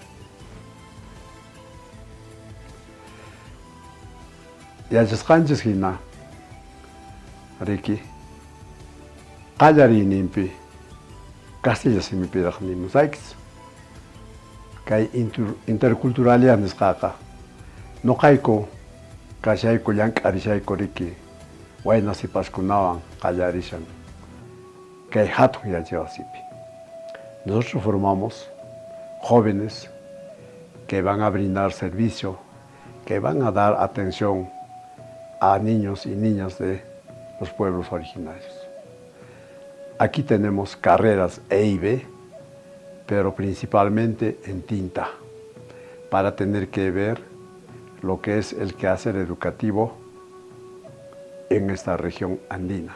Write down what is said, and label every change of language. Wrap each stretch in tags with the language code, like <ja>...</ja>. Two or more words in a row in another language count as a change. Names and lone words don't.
<qu>Yachasqanchis hina riki qallarinimpi Castilla simipiraq nimusaykis. Kay interculturalidad nisqaqa nuqayku kashayku llank'arishayku riki wayna sipaskunawan qallarishan kay hatun yachawasipi.</qu> <es>Nosotros formamos jóvenes que van a brindar servicio, que van a dar atención a niños y niñas de los pueblos originarios. Aquí tenemos carreras E y B, pero principalmente en tinta, para tener que ver lo que es el quehacer educativo en esta región andina.</es>